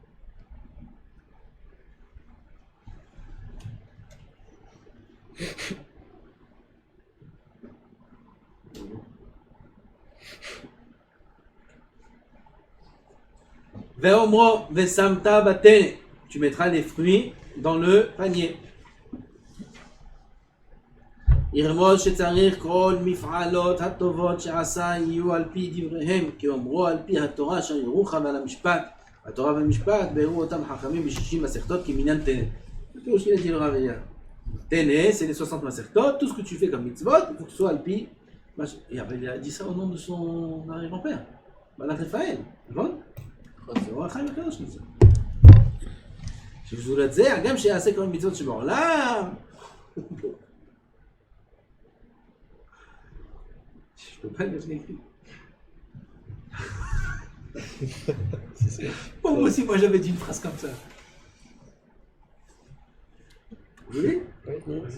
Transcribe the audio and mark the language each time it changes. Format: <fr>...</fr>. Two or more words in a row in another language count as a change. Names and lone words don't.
<he>ואומרו ושמת בטנא.</he> <fr>Tu mettras les fruits dans le panier.</fr> <he>ירמוז שצריך כל מפעלות הטובות שעשה יהיו על פי דבריהם כאומרו על פי התורה אשר ירוך ועל המשפט התורה והמשפט בארו אותם חכמים ב60 מסכתות כמניין תנא.</he> <fr>C'est aussi il a dit le Rav. Tene, c'est les 60 masertot, tout ce que tu fais comme mitzvot, il faut que ce soit alpi. Et après, il a dit ça au nom de son arrière-grand-père, Malach Raphaël. C'est le Rav Akadosh qui dit ça.</fr> <he>שזולת זה, הגם שיעשה כל מצוות שבעולם.</he> <fr>Je peux pas le mettre écrit. Bon, moi aussi, moi j'avais dit une phrase comme ça. Vous voulez? Oui.</fr>